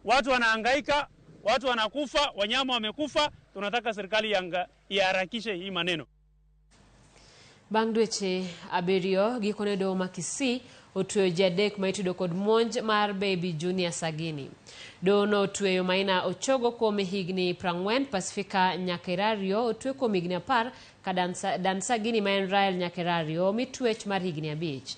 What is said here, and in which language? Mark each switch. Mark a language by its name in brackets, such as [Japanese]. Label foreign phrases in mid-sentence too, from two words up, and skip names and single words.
[Swahili] Watu wanahangaika, watu wanakufa, wanyama wamekufa. Tunataka serikali iharakishe hii maneno. [Luo (Kenya and Tanzania)] Bang' dweche abirio gikone Doho ma Kisii otweyo ji adek ma itudo kod monj mar baby Junior Sagini. Doho no otweyo Maina Ochogo kuom higni 40, Pacifica Nyakerario otwe kuom higni 10, ka Dan Sagini ma en Rael Nyakerario mitwech mar higni 5.